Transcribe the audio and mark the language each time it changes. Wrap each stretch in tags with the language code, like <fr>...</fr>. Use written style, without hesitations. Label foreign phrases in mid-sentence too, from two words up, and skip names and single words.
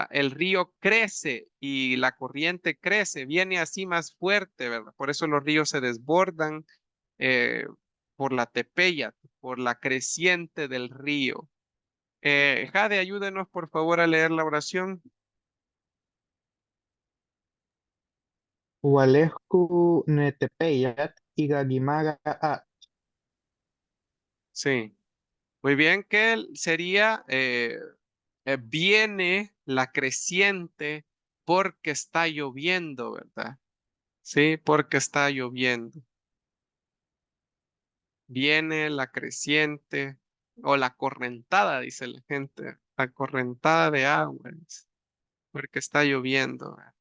<es>El río crece y la corriente crece, viene así más fuerte, ¿verdad? Por eso los ríos se desbordan eh, por la tepeya, por la creciente del río. Jade, ayúdenos por favor a leer la oración.</es> <ppl>Ualescu netepeyat igagimaga a.</ppl> <es>Sí, muy bien, que sería, viene la creciente porque está lloviendo, ¿verdad? Sí, porque está lloviendo. Viene la creciente o la correntada, dice la gente, la correntada de aguas, porque está lloviendo.</es>